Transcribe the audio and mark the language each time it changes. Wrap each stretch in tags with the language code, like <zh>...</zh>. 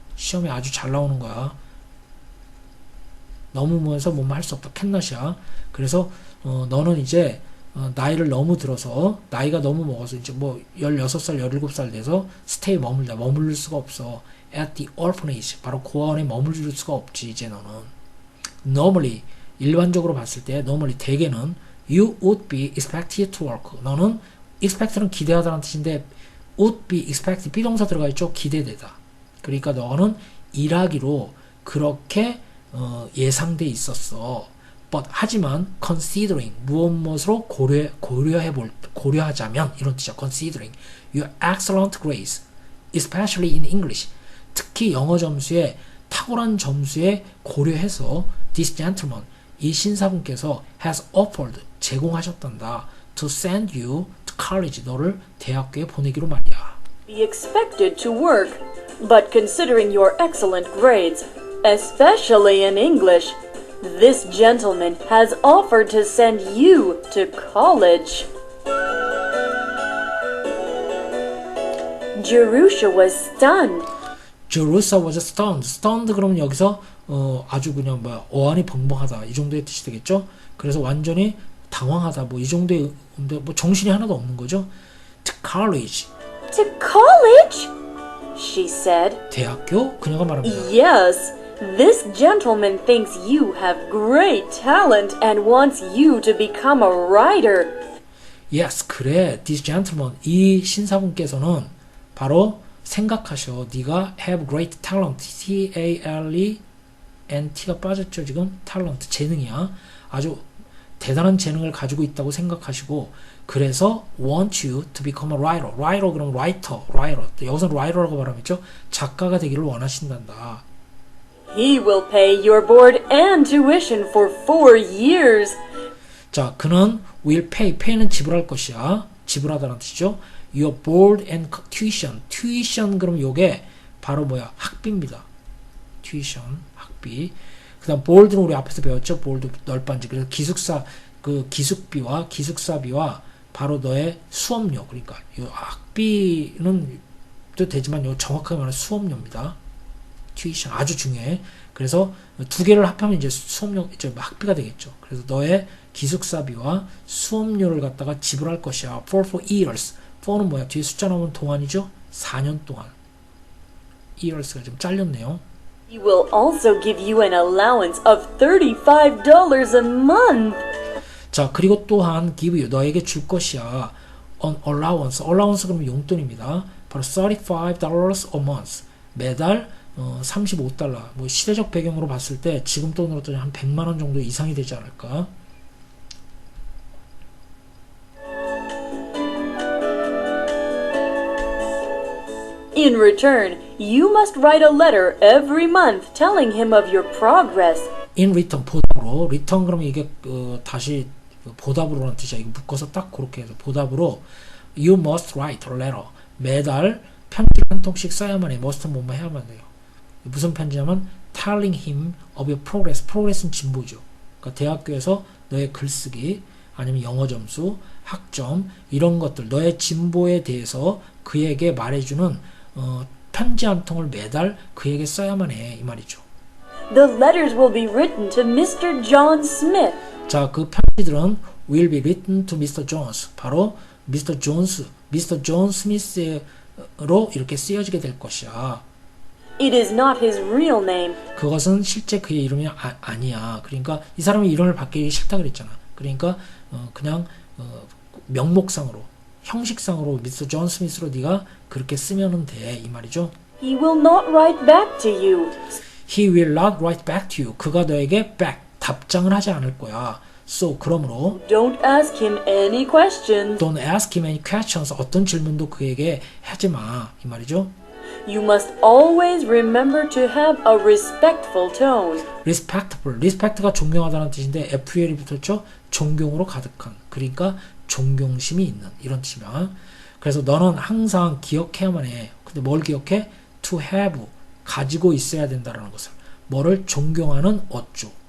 <ko>시험에 아주 잘 나오는 거야. 너무 뭐해서 뭐뭐 할 수 없다.</ko> <en>cannot</en> <ko>이야. 그래서 너는 이제 나이를 너무 들어서 나이가 너무 먹어서 이제 뭐 16살, 17살 돼서</ko> <en>stay</en> <ko>머물릴 수가 없어.</ko> <en>at the orphanage</en> <ko>바로 고아원에 머물릴 수가 없지. 이제 너는</ko> <en>normally</en> <ko>일반적으로 봤을 때</ko> <en>normally</en> <ko>대개는</ko> <en>you would be expected to work.</en> <ko>너는 expect는 기대하다는 뜻인데 would be expected 비동사 들어가 있죠. 기대되다. 그러니까 너는 일하기로 그렇게 예상돼 있었어.</ko> <en>But</en> <ko>하지만</ko> <en>considering</en> <ko>무엇으로 고려하자면 이런 뜻이야.</ko> <en>considering your excellent grades, especially in English.</en> <ko>특히 영어 점수에 탁월한 점수에 고려해서</ko> <en>this gentleman</en> <ko>이 신사분께서</ko> <en>has offered</en> <ko>제공하셨단다.</ko> <en>to send you to college</en> <ko>너를 대학교에 보내기로 말이야.</ko> <en>Be expected to work, but considering your excellent grades, especially in English, this gentleman has offered to send you to college. Jerusha was stunned. Jerusha was stunned.</en> <ko>stunned 그러면 여기서 아주 그냥 어안이 벙벙하다 이 정도의 뜻이 되겠죠. 그래서 완전히 당황하다 뭐 이 정도의 뭐 정신이 하나도 없는 거죠.</ko> <en>To college. To college? She said.</en> <ko>대학교? 그녀가 말합니다.</ko> <en>Yes. This gentleman thinks you have great talent and wants you to become a writer. Yes,</en> <ko>그래.</ko> <en>This gentleman,</en> <ko>이 신사분께서는 바로 생각하셔. 네가</ko> <en>have great talent.</en> <ko>T-A-L-E-N-T가 빠졌죠. 지금 talent, 재능이야. 아주 대단한 재능을 가지고 있다고 생각하시고 그래서</ko> <en>want you to become a writer. writer 그럼 writer.</en> <ko>여기서 writer라고 말하면죠. 작가가 되기를 원하신단다.</ko> <en>He will pay your board and tuition for 4 years.</en> <ko>자, 그는 will pay는 지불할 것이야. 지불하다는 뜻이죠.</ko> <en>Your board and tuition.</en> <ko>tuition 그럼 요게 바로 뭐야? 학비입니다. tuition, 학비. 그 다음 board는 우리 앞에서 배웠죠. board 널빤지. 그래서 기숙비와 기숙사비와 바로 너의 수업료. 그러니까 요 학비는 또 되지만 요 정확하게 말하면 수업료입니다. tuition 아주 중요해. 그래서 두 개를 합하면 이제 수업료, 이제 학비가 되겠죠. 그래서 너의 기숙사비와 수업료를 갖다가 지불할 것이야.</ko> <en>for years.</en> <ko>for는 뭐야? 뒤에 숫자 나오면 동안이죠? 4년 동안. years가 좀 잘렸네요.</ko> <en>He will also give you an allowance of $35 a month.</en> <ko>자, 그리고 또한</ko> <en>give you,</en> <ko>너에게 줄 것이야.</ko> <en>an allowance.</en> <ko>allowance 그러면 용돈입니다. 바로 $35</ko> <en>a month.</en> <ko>매달 35달러. 뭐 시대적 배경으로 봤을 때 지금 돈으로 따지면 한 100만 원 정도 이상이 되지 않을까?</ko> <en>In return, you must write a letter every month telling him of your progress. in return,</en> <ko>보답으로. return 그러면 이게 다시 보답으로라는 뜻이야. 이거 묶어서 딱 그렇게 해서 보답으로</ko> <en>you must write a letter.</en> <ko>매달 편지 한 통씩 써야만 해. must 뭐뭐 해야만 돼요. 무슨 편지냐면</ko> <en>telling him of your progress.</en> <ko>progress는 진보죠. 그러니까 대학교에서 너의 글쓰기 아니면 영어 점수, 학점 이런 것들 너의 진보에 대해서 그에게 말해주는 편지 한 통을 매달 그에게 써야만 해. 이 말이죠.</ko> <en>The letters will be written to Mr. John Smith.</en> <ko>자, 그 편지들은</ko> <en>will be written to Mr.</en> <ko>Jones. 바로 Mr.</ko> <en>John Smith</en> <ko>로 이렇게 쓰여지게 될 것이야.</ko> <en>It is not his real name.</en> <ko>그것은 실제 그의 이름이 아니야. 그러니까 이 사람의 이름을 바뀌기 싫다 그랬잖아. 그러니까 그냥 명목상으로 형식상으로 미스터 존 스미스로 네가 그렇게 쓰면은 돼. 이 말이죠.</ko> <en>He will not write back to you. He will not write back to you.</en> <ko>그가 너에게 back, 답장을 하지 않을 거야. So, 그러므로</ko> <en>Don't ask him any questions. Don't ask him any questions.</en> <ko>어떤 질문도 그에게 하지 마. 이 말이죠.</ko> <en>You must always remember to have a respectful tone. respectful.</en> <ko>respect가 존경하다는 뜻인데 FL이 붙었죠. 존경으로 가득한. 그러니까 존경심이 있는 이런 뜻이면. 그래서 너는 항상 기억해야만 해. 근데 뭘 기억해?</ko> <en>to have.</en> <ko>가지고 있어야 된다라는 것을. 뭐를 존경하는 어조.</ko>